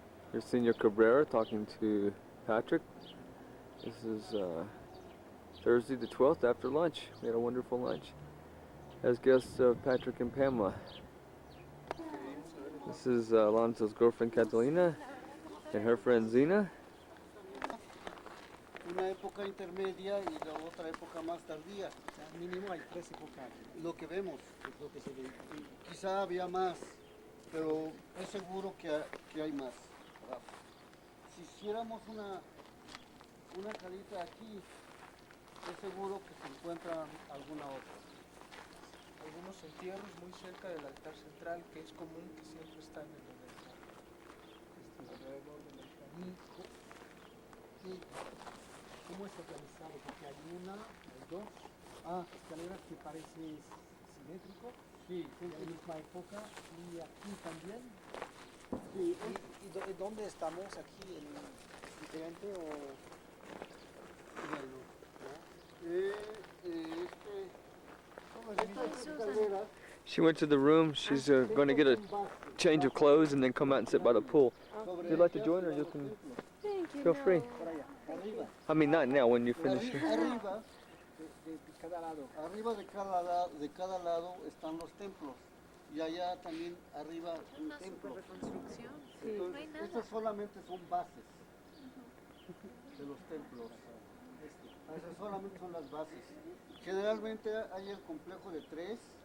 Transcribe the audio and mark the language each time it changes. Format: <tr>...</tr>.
<en>Here's Senor Cabrera talking to Patrick. This is Thursday the 12th after lunch. We had a wonderful lunch. As guests Patrick and Pamela. This is Alonso's girlfriend Catalina and her friend Zena.</en> <es>Una época intermedia y la otra época más tardía. O sea, mínimo hay 3 épocas. Lo que vemos es lo que se ve. Sí, quizá había más, pero es seguro que hay más. ¿Verdad? Si hiciéramos una carita aquí, es seguro que se encuentra alguna otra. Algunos entierros muy cerca del altar central, que es común que siempre están en el altar. Alrededor del altar. Sí. ¿Cómo es organizado? Porque hay una, hay dos. Escaleras que parece simétrico. Sí, es de la misma época. Y aquí también. Sí. ¿Y dónde estamos? ¿Aquí en diferente o en el escaleras?</es> <en>She went to the room. She's going to get a change of clothes and then come out and sit by the pool. If you'd like to join her, you can Thank you. feel free.</en> <es>Arriba.</es> <en>I mean, not now when you finish here.</en> <es>Arriba de cada lado están los templos y allá también arriba un templo. Entonces, estas solamente son bases de los templos. Esas solamente son las bases. Generalmente hay el complejo de 3</es>